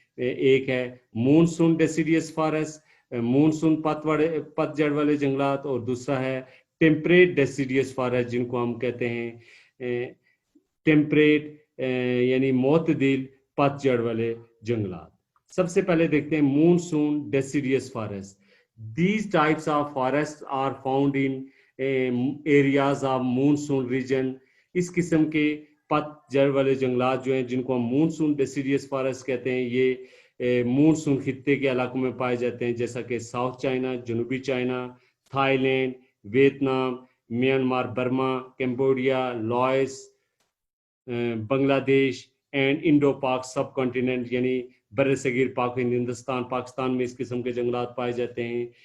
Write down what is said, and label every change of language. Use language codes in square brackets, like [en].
[ur] ایک ہے monsoon ڈیسیڈیوس forest, monsoon پت جڑ والے جنگلات, اور دوسرا ہے ٹیمپریٹ ڈیسیڈیوس فارسٹ جن کو ہم کہتے ہیں ٹیمپریٹ یعنی معتدل پت جڑ والے جنگلات. سب سے پہلے دیکھتے ہیں monsoon ڈیسیڈیوس forest. [en] These types of forests are found in areas of monsoon region. [ur] اس قسم کے پت جڑ والے جنگلات جو ہیں جن کو ہم مونسون ڈیسیڈیوس فارسٹ کہتے ہیں, یہ مونسون خطے کے علاقوں میں پائے جاتے ہیں, جیسا کہ ساؤتھ چائنا, جنوبی China, Thai land, Vietnam, Myanmar, Burma, Cambodia, Laos, بنگلہ دیش اینڈ انڈو پاک سب کانٹیننٹ, یعنی بر صغیر پاک ہندوستان, پاکستان میں اس قسم کے جنگلات پائے جاتے ہیں.